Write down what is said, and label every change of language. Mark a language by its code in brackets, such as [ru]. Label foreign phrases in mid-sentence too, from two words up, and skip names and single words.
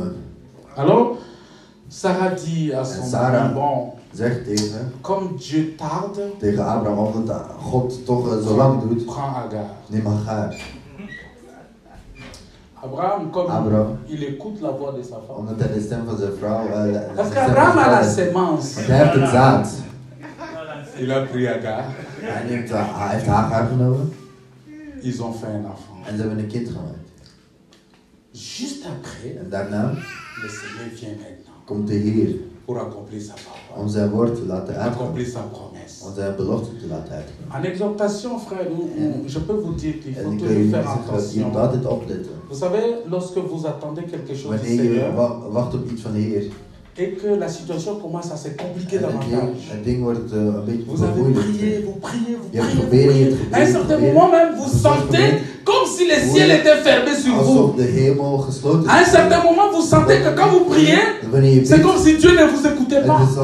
[fr] Alors, Sarah dit à son mari, bon, comme Dieu tarde, prends Agar. Abraham, comme il écoute la voix de sa femme. [nl] Omdat hij de stem van zijn vrouw. [fr] Parce qu'Abraham a la sémence. [nl] Want hij heeft het zaad. [fr] Il a pris Agar. [nl] Hij heeft Hagar genomen. [fr] Ils ont fait un enfant. [nl] En ze hebben een kind gemaakt. [fr] Juste après, [nl] en daarna [fr] le Seigneur vient maintenant. [nl] Komt de Heer [fr] pour accomplir sa parole. [nl] Om zijn woord te laten uitkomen. [fr] Accomplir sa promesse. [nl] Om zijn belofte te laten uitkomen. [fr] En exhortation, frère, je peux vous dire qu'il faut toujours faire attention. Vous savez, lorsque vous attendez quelque chose du Seigneur, [nl] wacht op iets van de Heer. [fr] Et que la situation commence à se compliquer davantage. Vous avez prié, vous priez. À un certain moment même, vous sentez comme si le ciel était fermé sur vous. À un certain moment, vous sentez que quand vous priez, c'est comme si Dieu ne vous écoutait pas.